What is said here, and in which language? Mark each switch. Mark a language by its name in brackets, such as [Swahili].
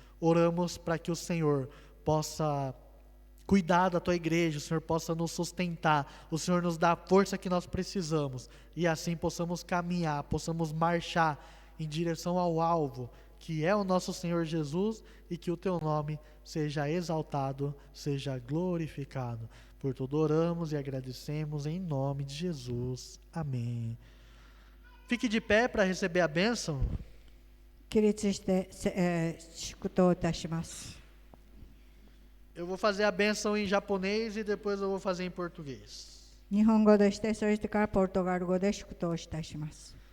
[Portuguese] Oramos para que o Senhor possa cuidar da tua igreja, o Senhor possa nos sustentar, o Senhor nos dá a força que nós precisamos, e assim possamos caminhar, possamos marchar em direção ao alvo, que é o nosso Senhor Jesus, e que o teu nome seja exaltado, seja glorificado. Por tudo oramos e agradecemos em nome de Jesus. Amém. Fique de pé para receber a bênção. [Japanese] 起立して、祝祷いたします。 [Portuguese] Eu vou fazer a bênção em japonês e depois eu vou fazer em português. [Japanese] 日本語でして、それからポルトガル語で祝祷いたします。